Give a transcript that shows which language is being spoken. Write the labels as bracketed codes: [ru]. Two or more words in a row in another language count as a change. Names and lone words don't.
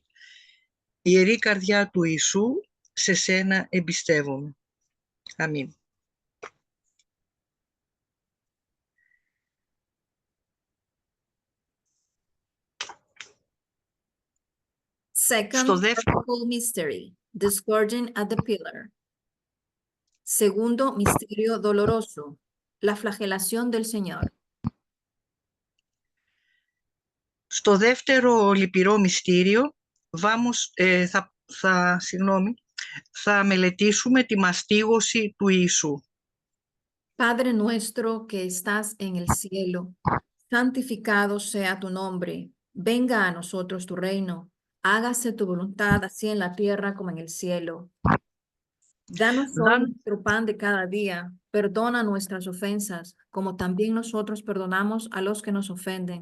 [el] Ιερή καρδιά του Ιησού, σε σένα εμπιστεύομαι. Αμήν. [en] Second [el] Στο δεύτερο [en] sorrowful mystery, the scourging at the pillar. [es] Segundo misterio doloroso, la flagelación del Señor. [el] Στο δεύτερο λυπηρό μυστήριο θα μελετήσουμε τη μαστίγωση του Ιησού. [es] Padre nuestro que estás en el cielo, santificado sea tu nombre. Venga a nosotros tu reino. Hágase tu voluntad así en la tierra como en el cielo. Danos hoy nuestro pan de cada día. Perdona nuestras ofensas, como también nosotros perdonamos a los que nos ofenden.